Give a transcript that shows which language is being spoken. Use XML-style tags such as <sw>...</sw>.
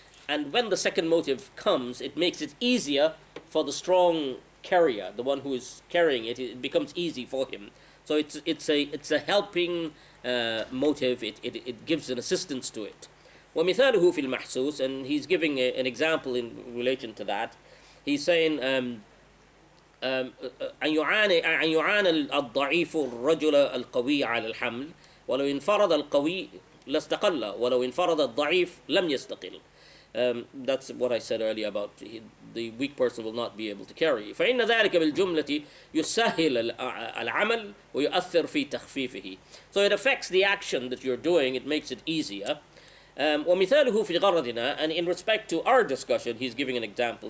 <en>And when the second motive comes, it makes it easier for the strong carrier, the one who is carrying it. It becomes easy for him. So it's a helping motive. It gives an assistance to it.</en> <ar>ومثاله في المحسوس,</ar> <en>and he's giving an example in relation to that. He's saying</en> <ar>أن يعاني الضعيف الرجل القوي على الحمل ولو انفرد القوي لاستقل ولو انفرد الضعيف لم يستقل.</ar> <en>That's what I said earlier about the weak person will not be able to carry.</en> <ar>فإن ذلك بالجملة يسهل العمل ويؤثر في تخفيفه.</ar> <en>So it affects the action that you're doing. It makes it easier.</en> <ar>ومثاله في غرضنا,</ar> <en>and in respect to our discussion, he's giving an example.</en>